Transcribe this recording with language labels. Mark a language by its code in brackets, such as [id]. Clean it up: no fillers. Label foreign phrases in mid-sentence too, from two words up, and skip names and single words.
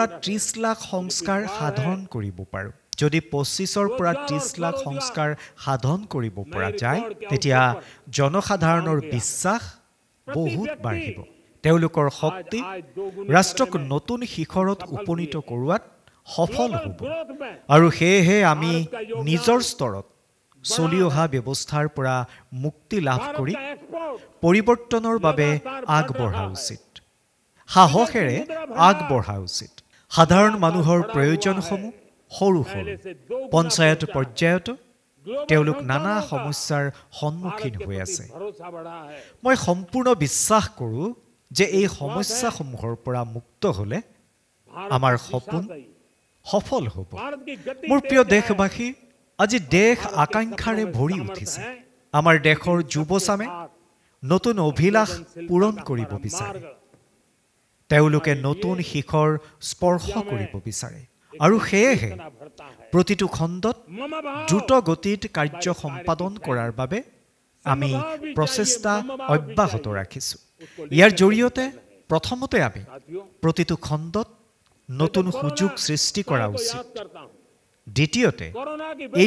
[as] 30 লাখ সংস্কাৰ সাধন কৰিব পাৰোঁ যদি 25ৰ পৰা 30 লাখ সংস্কাৰ সাধন কৰিব পৰা যায় তেতিয়া জনসাধাৰণৰ বিশ্বাস বহুত বাঢ়িব তেওঁলোকৰ শক্তি ৰাষ্ট্ৰক নতুন শিখৰত উপনীত কৰোৱাত সফল হ'ব আৰু সেয়েহে আমি নিজৰ স্তৰত চলি অহা ব্যৱস্থাৰ পৰা মুক্তি লাভ কৰি পৰিৱৰ্তনৰ বাবে আগবঢ়া উচিত সাহসেৰে আগবঢ়া উচিত সাধাৰণ মানুহৰ প্ৰয়োজনসমূহ সৰু সৰু পঞ্চায়ত পৰ্যায়ত তেওঁলোক নানা সমস্যাৰ সন্মুখীন হৈ আছে [hi] भरोसा बढ़ा है [as] মই সম্পূৰ্ণ বিশ্বাস কৰোঁ যে এই সমস্যাসমূহৰ পৰা মুক্ত হ'লে আমাৰ সপোন সফল হ'ব [hi] भारत की गति [as] মোৰ প্ৰিয় দেশবাসী আজি দেশ আকাংক্ষাৰে ভৰি উঠিছে আমাৰ দেশৰ যুৱচামে নতুন অভিলাষ পূৰণ কৰিব বিচাৰে তেওঁলোকে নতুন শিখৰ স্পৰ্শ কৰিব বিচাৰে আৰু সেয়েহে প্ৰতিটো খণ্ডত দ্ৰুত গতিত কাৰ্য সম্পাদন কৰাৰ বাবে আমি প্ৰচেষ্টা অব্যাহত ৰাখিছোঁ ইয়াৰ জৰিয়তে প্ৰথমতে আমি প্ৰতিটো খণ্ডত নতুন সুযোগ সৃষ্টি কৰা উচিত দ্বিতীয়তে এই